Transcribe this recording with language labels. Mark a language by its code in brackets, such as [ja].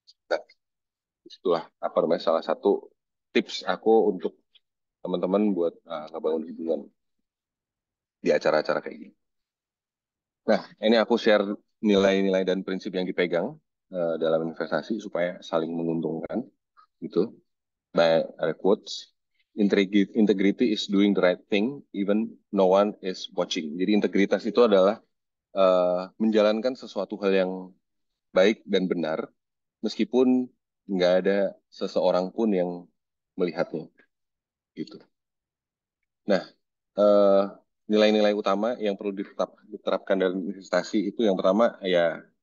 [id] Nah, itulah apa namanya salah satu tips aku untuk teman-teman buat ngebangun hubungan di acara-acara kayak gini. Nah, ini aku share nilai-nilai dan prinsip yang dipegang dalam investasi supaya saling menguntungkan gitu. Ada quotes. [en] Integrity is doing the right thing even no one is watching. [id] Jadi integritas itu adalah menjalankan sesuatu hal yang baik dan benar meskipun nggak ada seseorang pun yang melihatnya gitu. Nah, eh, nilai-nilai utama yang perlu diterapkan dalam investasi itu yang pertama ya